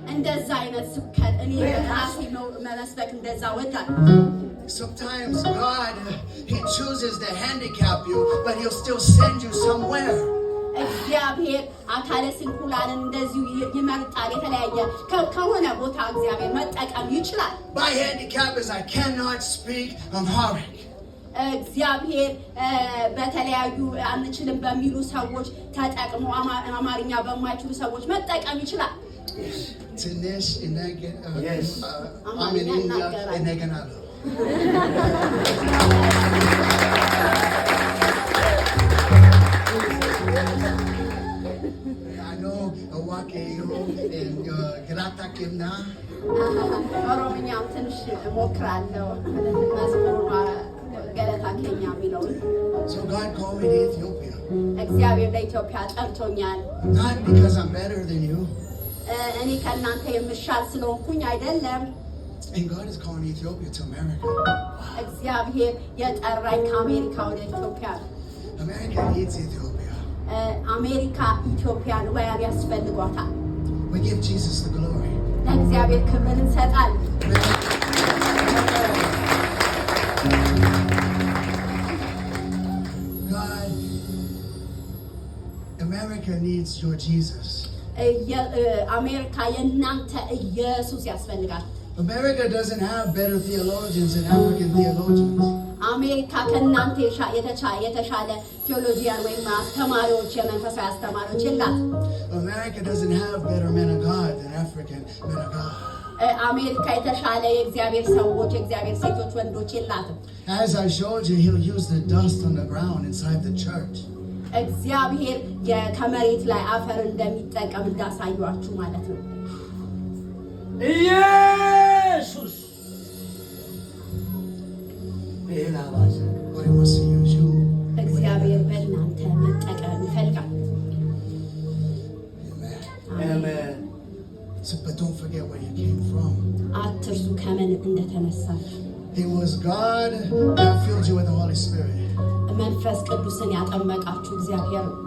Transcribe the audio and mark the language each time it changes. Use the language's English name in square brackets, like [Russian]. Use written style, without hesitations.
[Amharic] እንደዛ አይነት ስብከት እኔ ራሴ መስበክ እንደዛ ወዳል። [English] Sometimes God, He chooses to handicap you, but He'll still send you somewhere. [Amharic] እግዚአብሔር አካለ ስንኩላንን እንደዚሁ ይመርጣል። የተለያየ ከሆነ ቦታ እግዚአብሔር መጠቀም ይችላል። [English] My handicap is I cannot speak Amharic. [Amharic] እግዚአብሔር በተለያዩ አንችልም በሚሉ ሰዎች ተጠቅሞ አማርኛ በማይችሉ ሰዎች መጠቀም ይችላል። ትንሽ [English] Yes. [Amharic] አማርኛ እናገራለሁ። [English] I know Wakeo and Grata Kimna. [Amharic] ኦሮምኛም ትንሽ እሞክራለሁ መዝሙሩን ገለታ ኬኛ የሚለውን [English] So God called me to Ethiopia. [Amharic] እግዚአብሔር ለኢትዮጵያ ጠርቶኛል [English] Not because I'm better than you. [Amharic] እኔ ከእናንተ የምሻል ስለሆንኩኝ አይደለም [English] And God is calling Ethiopia to America. [Amharic] እግዚአብሔር የጠራኝ ከአሜሪካ ወደ ኢትዮጵያ [English] America needs Ethiopia. [Amharic] አሜሪካ ኢትዮጵያን ወያን ያስፈልጓታል [English] We give Jesus the glory. [Amharic] ለእግዚአብሔር ክብርን እንሰጣለን [English] God, America needs your Jesus. [Amharic] አሜሪካ የእናንተ ኢየሱስ ያስፈልጋል [English] America doesn't have better theologians than African theologians. [Amharic] አሜሪካ ከእናንተ የተሻለ ቴዎሎጂያን ወይም አስተማሪዎች የመንፈሳዊ አስተማሪዎች የላት [English] America doesn't have better men of God than African men of God. [Amharic] አሜሪካ የተሻለ የእግዚአብሔር ሰዎች የእግዚአብሔር ሴቶች ወንዶች የላትም [English] As I showed you, he'll use the dust on the ground inside the church. [Amharic] እግዚአብሔር ከመሬት ላይ አፈር እንደሚጠቀም እንዳሳዩአችሁ ማለት ነው ኢየሱስ ቤላባዘ [English] But he wants to use you. [Amharic] እግዚአብሔር በእናንተ መጠቀም ይፈልጋል [English] Amen. [Amharic] አሜን [English] So, but don't forget where you came from. [Amharic] አትርሱ ከምን እንደተነሳችሁ [English] It was God that filled you with the Holy Spirit. [Amharic] መንፈስ ቅዱስን ያጠመቃችሁ እግዚአብሔር